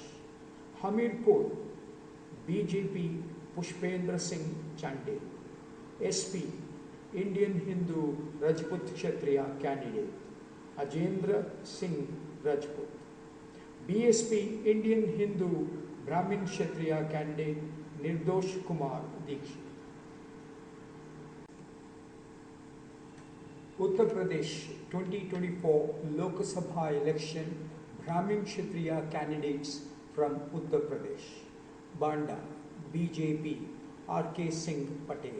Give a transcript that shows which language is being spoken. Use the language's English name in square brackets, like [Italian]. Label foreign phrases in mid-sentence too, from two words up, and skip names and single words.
[English] Hamirpur, BJP Pushpendra Singh Chande. SP Indian Hindu Rajput Kshatriya candidate Ajendra Singh Rajput. BSP Indian Hindu Brahmin Kshatriya candidate Nirdosh Kumar Dikshit. Uttar Pradesh 2024 Lok Sabha election Brahmin Kshatriya candidates from Uttar Pradesh. Banda BJP RK Singh Patel.